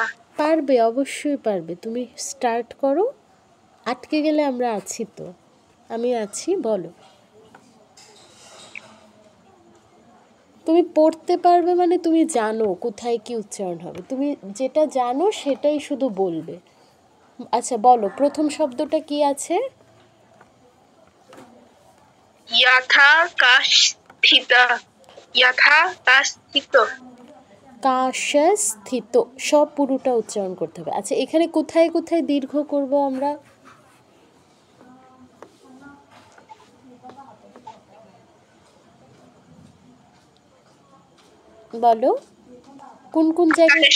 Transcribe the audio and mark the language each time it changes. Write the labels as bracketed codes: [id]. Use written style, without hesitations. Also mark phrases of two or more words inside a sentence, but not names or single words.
[bn] পারবে, অবশ্যই পারবে, তুমি স্টার্ট করো, আটকে গেলে আমরা আছি তো, আমি আছি, বলো। তুমি পড়তে পারবে মানে তুমি জানো কোথায় কি উচ্চারণ হবে, তুমি যেটা জানো সেটাই শুধু বলবে। আচ্ছা বলো, প্রথম শব্দটা কি আছে? [sa] यथा काष्ठित, यथा काष्ठित। [bn] কাশস্থিত, সব পুরোটা উচ্চারণ করতে হবে। আচ্ছা, এখানে কোথায় কোথায় দীর্ঘ করব আমরা? বলো, কোন কোন জায়গায়?